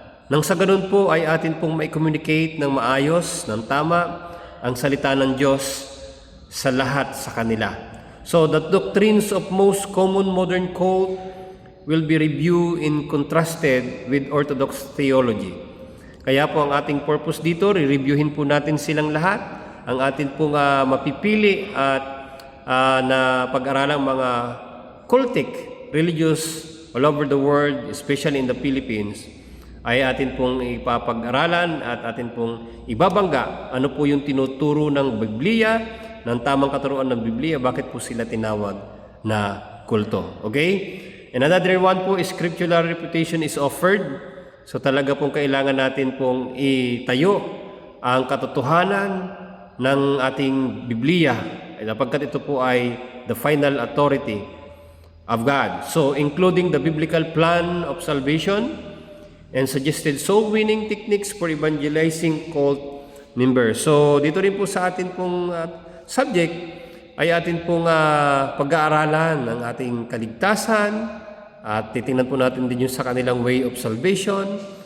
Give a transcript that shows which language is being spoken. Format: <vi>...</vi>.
<tl>Nang sa ganun po ay atin pong mai-communicate ng maayos, ng tama, ang salita ng Diyos sa lahat sa kanila.</tl> <en>So, the doctrines of most common modern cult will be reviewed and contrasted with Orthodox theology.</en> <tl>Kaya po ang ating purpose dito, re-reviewin po natin silang lahat. Ang atin pong mapipili at na pag-aralang mga</tl> <en>cultic, religious all over the world, especially in the Philippines,</en> <tl>ay atin pong ipapag-aralan at atin pong ibabangga ano po yung tinuturo ng Biblia, ng tamang katuruan ng Biblia, bakit po sila tinawag na kulto.</tl> <en>Okay? And another one po is scriptural reputation is offered.</en> <tl>So talaga pong kailangan natin pong itayo ang katotohanan ng ating Biblia, sapagkat ito po ay</tl> <en>the final authority of God. So, including the biblical plan of salvation and suggested soul-winning techniques for evangelizing cult members.</en> <tl>So, dito rin po sa atin pong subject ay atin pong pag-aaralan ng ating kaligtasan at titingnan po natin din yung sa kanilang</tl> <en>way of salvation.</en>